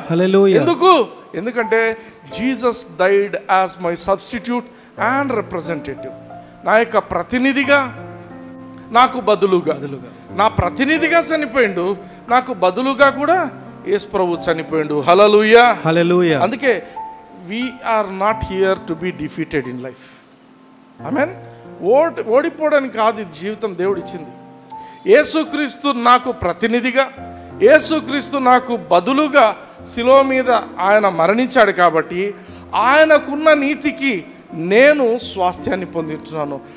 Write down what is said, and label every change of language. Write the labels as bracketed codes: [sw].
[te] హల్లెలూయా. [en] ఎందుకంటే Jesus died as my substitute and representative. [te] నా యొక్క ప్రతినిధిగా, నాకు బదులుగా, నా ప్రతినిధిగా చనిపోయిండు, నాకు బదులుగా కూడా యేసు ప్రభు చనిపోయిండు. హల్లెలూయా. హల్లెలూయా. అందుకే [en] we are not here to be defeated in life. [te] ఆమేన్. ఓడిపోవడానికి కాదు ఇది జీవితం దేవుడు ఇచ్చింది. యేసుక్రీస్తు నాకు ప్రతినిధిగా, యేసుక్రీస్తు నాకు బదులుగా శిలువ మీద ఆయన మరణించాడు కాబట్టి ఆయనకున్న నీతికి నేను స్వాస్థ్యాన్ని పొందుతున్నాను.